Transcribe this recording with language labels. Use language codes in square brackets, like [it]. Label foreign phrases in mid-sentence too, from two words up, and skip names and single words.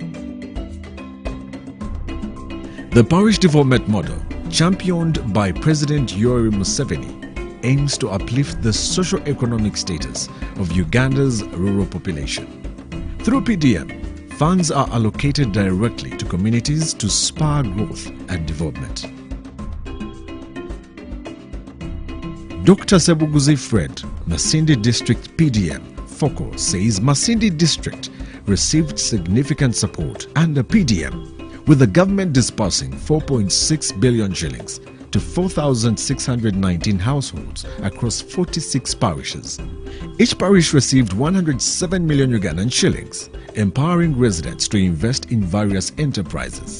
[en] The parish development model, championed by President Yoweri Museveni, aims to uplift the socio-economic status of Uganda's rural population. Through PDM, funds are allocated directly to communities to spur growth and development. Dr. Sebuguzi Fred, Masindi District PDM, FOCO, says Masindi District received significant support under PDM, with the government disbursing 4.6 billion shillings to 4,619 households across 46 parishes. Each parish received 107 million Ugandan shillings, empowering residents to invest in various enterprises.